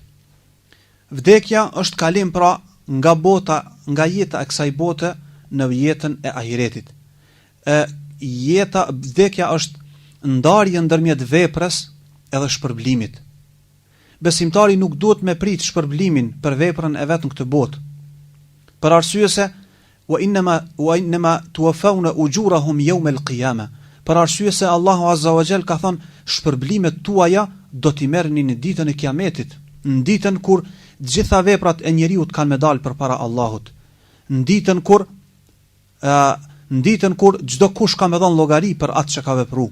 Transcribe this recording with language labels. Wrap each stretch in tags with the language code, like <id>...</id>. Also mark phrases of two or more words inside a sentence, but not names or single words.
<sq>Vdekja është kalim pra nga jeta e kësaj bote në jetën e ahiretit. Vdekja është ndarje ndërmjet veprës edhe shpërblimit. Besimtari nuk duhet me prit shpërblimin për veprën e vet në këtë botë. Për arsye se</sq> <ar>وإنما توفون أجورهم يوم القيامة.</ar> <sq>Për arsye se Allahu</sq> <ar>عز وجل</ar> <sq>ka thënë shpërblimet tuaja do t'i merrni në ditën e Kiametit, në ditën kur të gjitha veprat e njeriut kanë me dalë përpara Allahut, në ditën kur çdo kush ka me dhënë llogari për atë që ka vepruar.</sq>